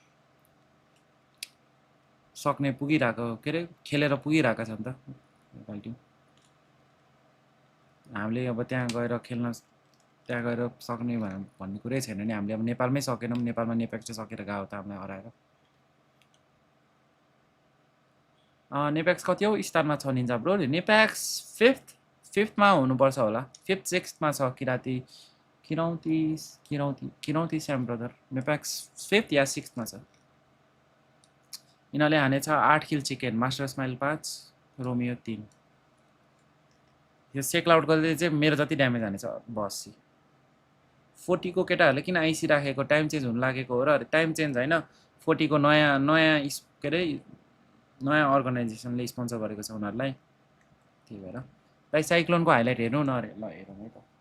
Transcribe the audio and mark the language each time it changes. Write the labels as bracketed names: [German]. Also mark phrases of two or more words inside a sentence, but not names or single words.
[Nepali] सक्ने पुगिरहेको के अरे खेलेर पुगिरहेको छ नि त नेपाल टिम हामीले अब त्यहाँ गएर खेल्न त्यहाँ गएर सक्ने भन्ने कुरै छैन नि हामीले अब नेपालमै सकेनौँ नेपालमा नेपेक्स चाहिँ सकेर गयो त हामीलाई हराएर नेपेक्स कति हो स्थानमा छ निन्जा ब्रो नेपेक्स 5th मा हुनुपर्छ होला 5th 6th मा छ किरौती स्याम ब्रदर नेपेक्स 5th या 6th मा छ यिनीहरूले हानेछ 8 किल चिकन मास्टर स्माइल 5 रोमियो 3 यो सेक आउट गर्दै चाहिँ मेरो जति ड्यामेज हानेछ बस 40 को केटाहरूले किन आइसी राखेको [English] time change [Nepali] हुन लागेको हो र [English] time change [Nepali] हैन 40 को नयाँ के अरे नयाँ अर्गनाइजेसनले स्पोन्सर गरेको छ उनीहरूलाई त्यही भएर दाइ साइक्लोनको हाइलाइट हेर्नु न अरे ल हेरौँ है त